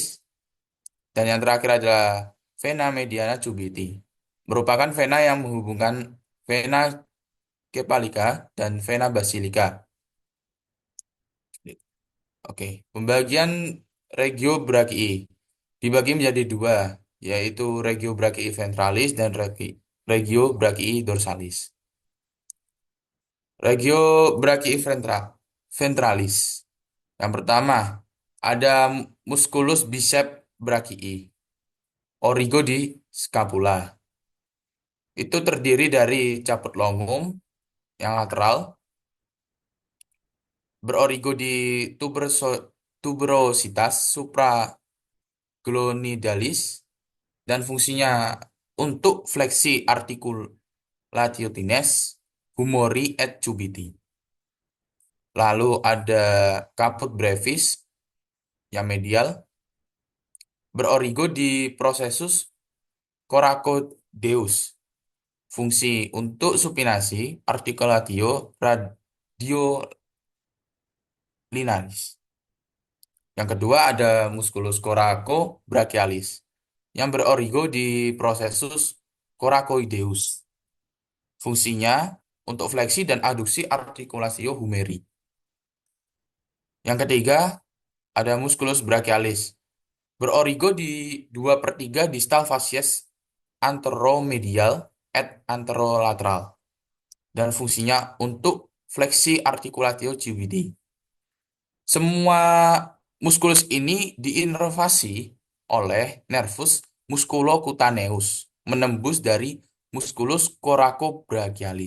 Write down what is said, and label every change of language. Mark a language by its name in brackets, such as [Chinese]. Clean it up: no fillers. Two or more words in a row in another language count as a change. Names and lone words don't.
[Indonesian] Dan yang terakhir adalah [Latin] vena mediana cubiti, [Indonesian] merupakan vena yang menghubungkan vena kepalika dan vena basilika. Oke, pembagian [Latin] regio brachii [Indonesian] dibagi menjadi dua, yaitu [Latin] regio brachii ventralis [Indonesian] dan [Latin] regio brachii dorsalis. Regio brachii ventralis. [Indonesian] Yang pertama, ada [Latin] musculus bicep brachii, [Indonesian] origo di scapula. Itu terdiri dari [Latin] caput longum [Indonesian] yang lateral, berorigo di [Latin] tuberositas supraglonidalis, [Indonesian] dan fungsinya untuk fleksi [Latin] articulatio-tines, humori et cubiti. [Indonesian] Lalu ada [Latin] caput brevis [Indonesian] yang medial, berorigo di [Latin] processus coracoideus, [Indonesian] fungsi untuk supinasi [Latin] articulatio radiolinaris. [Indonesian] Yang kedua ada [Latin] musculus coracobrachialis [Indonesian] yang berorigo di [Latin] processus coracoideus. [Indonesian] Fungsinya untuk fleksi dan aduksi [Latin] articulatio humeri. [Indonesian] Yang ketiga ada [Latin] musculus brachialis [Indonesian] berorigo di 2/3 distal [Latin] facies anteromedial et anterolateral [Indonesian] dan fungsinya untuk fleksi [Latin] articulatio cubiti. [Indonesian] Semua muskulus ini diinervasi oleh [Latin] nervus musculocutaneus [Indonesian] menembus dari [Latin] musculus coracobrachialis.